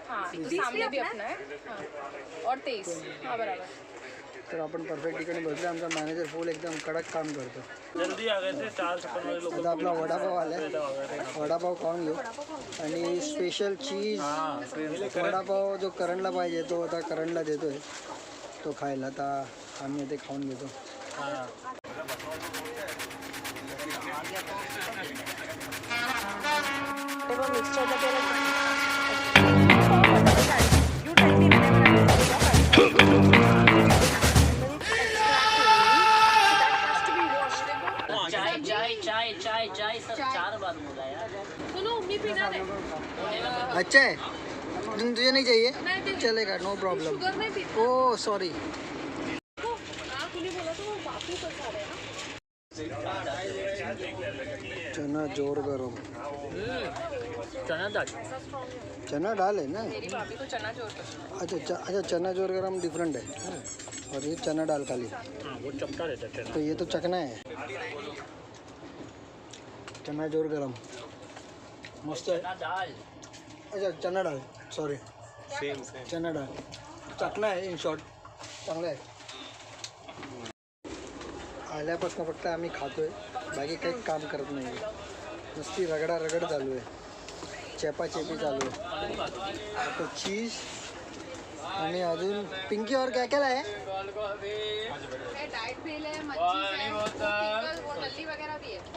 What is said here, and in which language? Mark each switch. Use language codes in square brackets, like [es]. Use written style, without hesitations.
[hi] हाँ, तो सामने भी अपना है. हाँ. और 23. हाँ बराबर. [mr] तर आपण परफेक्ट ठिकाणी बसले. आमचा मॅनेजर फुल एकदम कडक काम करतो. [hi] जल्दी आ गए थे 456 वाले लोग. [mr] आता आपला वडापाव आलाय. वडापाव खाऊन घेऊ. आणि स्पेशल चीज वडापाव जो करणला पाहिजे तो आता करणला देतोय तो खायला. आता आम्ही ते खाऊन घेतो. [hi] चाय चाय चाय चाय चाय सर 4 बार बोला यार. [mr] सुनो मी पिणार आहे. [hi] अच्छा है तुझे नहीं चाहिए चलेगा नो प्रॉब्लम. [mr] शुगर नाही पित. [en] Oh sorry. [mr] हा तुम्ही बोला तो बापू कसा आहे ना. [hi] चना जोर गरम. चना दाल. चना डाल है ना. मेरी भाभी को चना जोर पसंद अच्छा अच्छा चना जोर गरम डिफरेंट है और ये चना दाल खाली. वो चपटा रहता है. तो ये तो चकना है. चना जोर गरम मस्त है. चना दाल. [mr] अच्छा चना डाल सॉरी चना डाल चकना आहे इन शॉर्ट. चांगलं आहे. आल्यापासून फक्त आम्ही खातोय बाकी काही काम करत नाही. नुसती रगडा रगड चालू आहे. चेपाचेपी चालू आहे. आता चीज आणि अजून पिंकी [hi] और क्या क्या है. डाइट भेल है मच्छी है पिकल वो नल्ली वगैरह भी है.